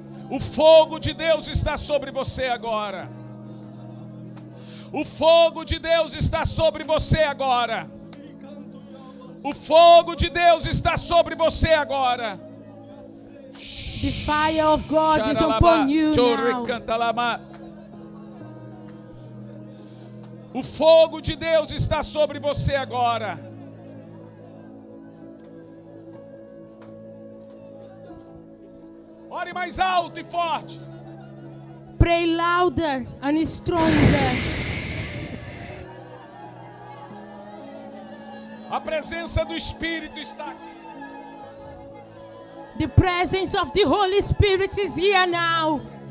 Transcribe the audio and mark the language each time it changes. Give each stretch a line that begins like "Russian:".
Portuguese: O fogo de Deus está sobre você agora. O fogo de Deus está sobre você agora. O fogo de Deus está sobre você agora.
English: The fire of God is upon you now.
Portuguese: O fogo de Deus está sobre você agora. Ore mais alto e forte.
English: Pray louder and stronger.
Portuguese: A presença do Espírito está aqui.
English: The presence of the Holy Spirit is here now.